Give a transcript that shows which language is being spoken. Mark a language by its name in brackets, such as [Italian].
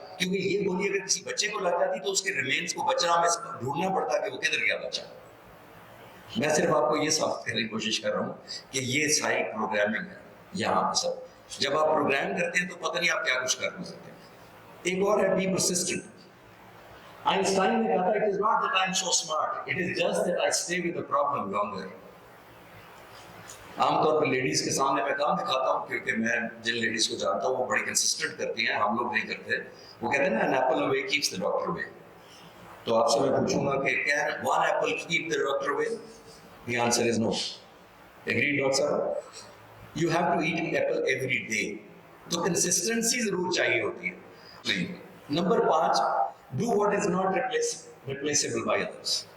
[Urdu] کیونکہ یہ گولی اگر کسی بچے کو لگ جاتی تو اس کے ریمینز کو بچنا میں ڈھونڈنا پڑتا کہ وہ کدھر گیا بچہ. میں صرف آپ کو یہ ثابت کرنے کی کوشش کر رہا ہوں کہ یہ ساری پروگرامنگ ہے یہاں پہ سب. جب آپ پروگرام کرتے ہیں تو پتہ نہیں آپ کیا کچھ کر سکتے ہیں. ایک اور ہے بی پرسسٹنٹ. آئنسٹائن نے کہا تھا [English] it is not that I am so smart, it is just that I stay with the problem longer. [Urdu] عام طور پہ لیڈیز کے سامنے میں کام دکھاتا ہوں کیونکہ میں جن لیڈیز کو جانتا ہوں وہ بڑی کنسسٹنٹ کرتی ہیں, ہم لوگ نہیں کرتے. وہ کہتے ہیں نا [English] an apple away keeps the doctor away. [Urdu] تو آپ سے میں پوچھوں گا کہ [English] can one apple keep the doctor away? The answer is no. Agreed, doctor صاحب? You have to eat apple every day. [Urdu] تو کنسسٹنسی ضرور چاہیے ہوتی ہے. [English] Number 5, do what is not replaceable by others.